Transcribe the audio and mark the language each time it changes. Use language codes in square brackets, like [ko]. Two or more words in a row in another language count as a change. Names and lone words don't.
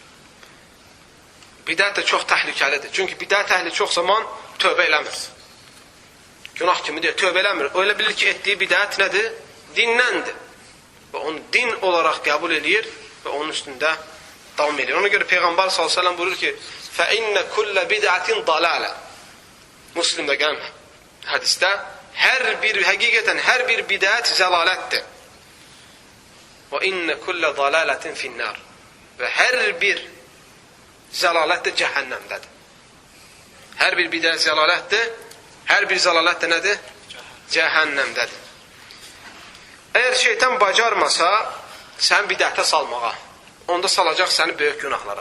[az] Bidət də çox təhlükəlidir. Çünki bidət əhli çox zaman tövbə eləmir. Günah kimi deyir, tövbə eləmir. O elə bilir ki, etdiyi bidət nədir? Dinləndir. Və onu din olaraq qəbul edir və onun üstündə davam edir. Ona görə Peyğəmbər s.ə.v buyurur ki, [ar] فَإِنَّ كُلَّ بِدْعَةٍ ضَلَالَ [az] Müslimdə gələn hədisdə həqiqətən hər bir bidət zəlalətdir. [ar] وَإِنَّ كُلَّ ضَلَالَةٍ فِي النَّارِ [az] Və hər bir zəlalət də cəhənnəmdədir. Hər bir bidət zəlalətdir, hər bir zəlalət də nədir? Cəhənnəmdədir. Əgər şeytan bacarmasa, sən bidətə salmağa, onda salacaq səni böyük günahlara.